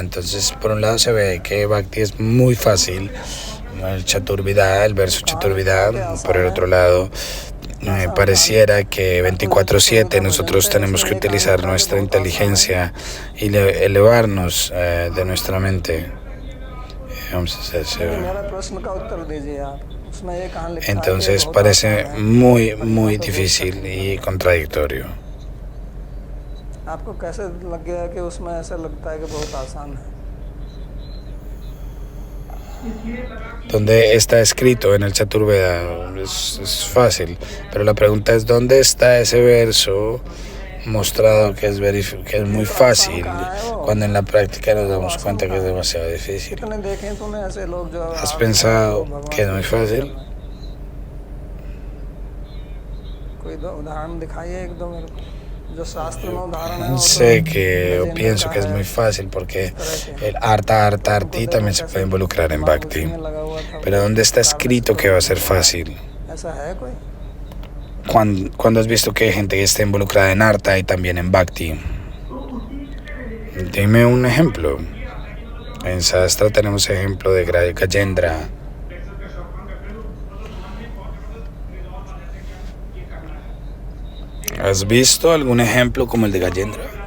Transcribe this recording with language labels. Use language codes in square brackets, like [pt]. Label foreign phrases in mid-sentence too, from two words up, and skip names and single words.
[es] Entonces, por un lado se ve que Bhakti es muy fácil, el Chaturvidya, el verso Chaturvidya. Por el otro lado, pareciera que 24/7 nosotros tenemos que utilizar nuestra inteligencia y elevarnos de nuestra mente. Vamos a hacer [hi] मेरा प्रश्न का उत्तर दीजिए आप. उसमें ये कहाँ लिखा है कि [es] Entonces [hi] बहुत [es] parece [hi] आसान है. [es] muy difícil y contradictorio. [hi] आपको कैसे लग गया कि उसमें ऐसा लगता है कि बहुत आसान है? [es] Donde está escrito en el Chaturveda es fácil, pero la pregunta es ¿dónde está ese verso mostrado que es muy fácil cuando en la práctica nos damos cuenta que es demasiado difícil? [hi] कितने देखे हैं तूने ऐसे लोग जो [es] ¿Has pensado que es muy fácil? [hi] कोई उदाहरण दिखाइए एक दो मेरे को जो शास्त्र में उदाहरण है. [es] Sé que o pienso que es muy fácil porque el arti también se puede involucrar en Bhakti. Pero ¿dónde está escrito que va a ser fácil? [hi] ऐसा है कोई? [es] ¿Cuándo has visto que hay gente que está involucrada en Artha y también en Bhakti? Dime un ejemplo. En Sastra tenemos ejemplo de Gajendra. ¿Has visto algún ejemplo como el de Gajendra?